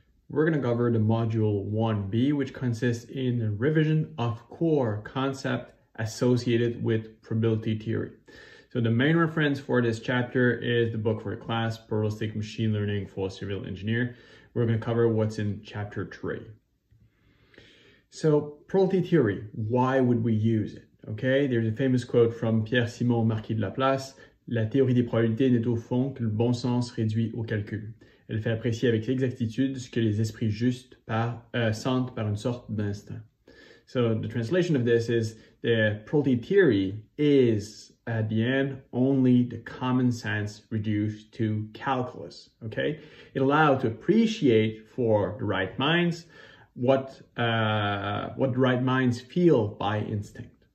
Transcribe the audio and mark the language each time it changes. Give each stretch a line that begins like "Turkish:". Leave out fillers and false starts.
English: we're going to cover the module 1b, which consists in the revision of core concept associated with probability theory. So the main reference for this chapter is the book for the class, Probabilistic Machine Learning for Civil Engineer. We're going to cover what's in chapter 3. So probability theory, why would we use it? Okay, there's a famous quote from Pierre-Simon Marquis de Laplace:
French: La théorie des probabilités n'est au fond que le bon sens réduit au calcul. Elle fait apprécier avec exactitude ce que les esprits justes sentent par une sorte d'instinct.
English: So the translation of this is the probability theory is at the end only the common sense reduced to calculus. Okay, it allows to appreciate for the right minds what the right minds feel by instinct.